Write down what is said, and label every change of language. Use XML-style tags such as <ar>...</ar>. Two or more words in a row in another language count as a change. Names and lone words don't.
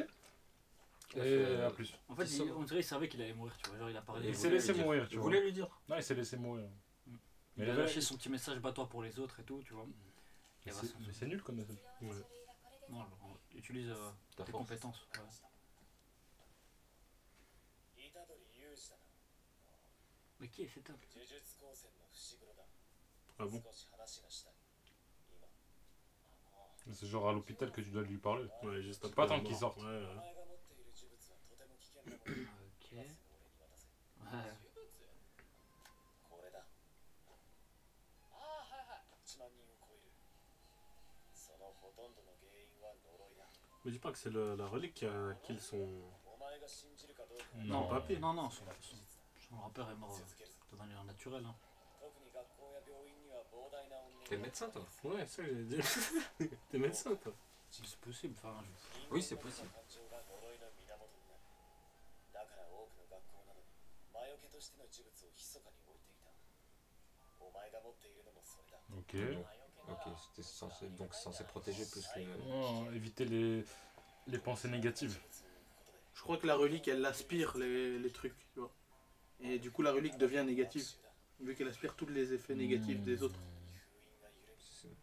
<fr>Il a Et fait, à plus. En fait, C'est ça. on dirait qu'il savait qu'il allait mourir, tu vois. Genre, il a parlé. Il Il s'est voulait laissé lui dire. mourir, tu Il vois. voulait lui dire. Non, il s'est laissé mourir. Il Mais a là, lâché son petit message bats-toi pour les autres et tout, tu vois. Il va mais c'est nul comme message. Ouais. Non, utilise Ta tes force. compétences. Ouais.</fr> <ja>虎杖裕二だな</ja> <fr>Mais qui est cet homme?</fr> <ja>呪術高専の伏黒だ</ja> <fr>Ah bon?</fr> <ja>少し話がしたい今</ja> <fr>C'est genre à l'hôpital que tu dois lui parler. Ouais, juste C'est après pas la tant qu'il mort. sorte. Ouais,</fr> <ja>お</ja> <fr>ouais.</fr> <ja>前が持っている呪物はとても危険なものだ</ja> <fr>Ok.</fr> <ja>今すぐ俺に渡せ</ja> <fr>Ouais.</fr> <ja>呪物これだああはいはい1万人を超えるそのほとんどの原因は呪いだ</ja> <fr>Me dis pas que c'est la relique qui a kill son.</fr> <ja>お前が信じるかどうか</ja> <fr>Non. papier. Non, non, son grand-père est mort</fr> <ja>続ける</ja> <fr>de manière naturelle. Hein.</fr> <ja>特に学校や病院には膨大な怨念</ja> <fr>T'es médecin, toi? Ouais, ça, j'allais dire. T'es médecin, toi. C'est possible. Enfin, Oui, c'est possible.</fr> <ja>感情が呪いの源になるだから多くの学校などに魔除けとしての呪物を密かに置いていたお前が持っているのもそれだ</ja> <fr>Ok. Ok, c'était censé, donc censé protéger plus que. Oh, éviter les pensées négatives. Je crois que la relique, elle aspire les trucs, tu vois. Et du coup, la relique devient négative. Vu qu'elle aspire tous les effets négatifs des autres.</fr>